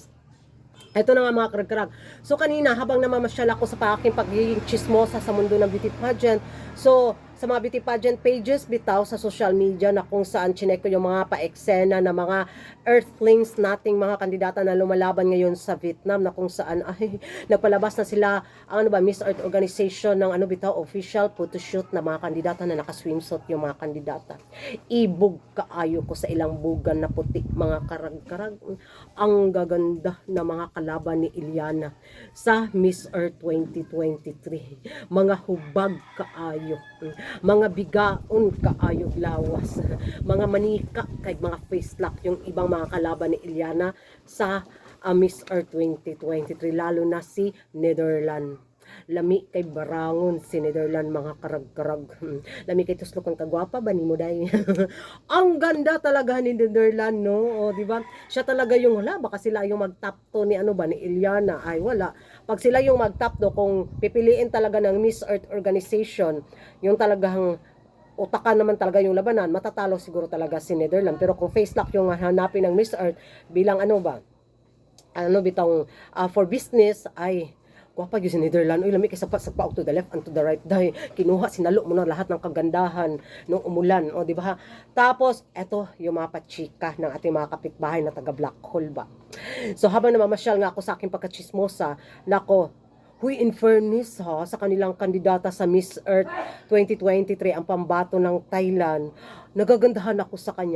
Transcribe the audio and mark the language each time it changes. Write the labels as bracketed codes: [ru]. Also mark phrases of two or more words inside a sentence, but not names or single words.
[tl] Ito na nga mga karag-karag. So kanina habang namamasyal ako sa aking pagiging chismosa sa mundo ng [en] beauty pageant, [tl] so sa mga [en] beauty pageant pages [tl] bitaw sa [en] social media [tl] na kung saan chinek ko yung mga pa-eksena na mga earthlings nating mga kandidata na lumalaban ngayon sa Vietnam, na kung saan ay napalabas na sila ang Miss Earth organization ng bitaw [en] official photoshoot [tl] na mga kandidata na naka-swimsuit yung mga kandidata. [ceb] Ibog kaayo ko sa ilang bugan na puti mga karag-karag. [tl] Ang gaganda na mga kalaban ni Iliana sa Miss Earth 2023. [ceb] Mga hubag kaayo, mga bigaon kaayo lawas, mga manika kay mga [en] face lock [tl] yung ibang mga kalaban ni Iliana sa Miss Earth 2023, lalo na si Netherlands. [ceb] Lami kay barangon si Netherlands mga karag-karag. Lami kay tuslok ang kagwapa ba ni mo day. [tl] Ang ganda talaga ni Netherlands, no? O di ba? Siya talaga yung wala baka sila yung mag-top 2 ni ni Iliana. Ay wala. Pag sila yung mag-top 2 kung pipiliin talaga ng Miss Earth organization, yung talagang utakan naman talaga yung labanan, matatalo siguro talaga si Netherlands. Pero kung [en] face lock [tl] yung hanapin ng Miss Earth bilang bitang for business, [ceb] ay gwapa gyud si Netherlands. Uy, lami kay sapat sa [en] to the left and to the right. [tl] Dahil kinuha, sinalo mo na lahat ng kagandahan nung umulan. O, di ba? Tapos, eto yung mga pachika ng ating mga kapitbahay na taga Black Hole ba. So, habang namamasyal nga ako sa aking pagkachismosa, nako, huy, in fairness sa kanilang kandidata sa Miss Earth 2023, ang pambato ng Thailand, nagagandahan ako sa kanya.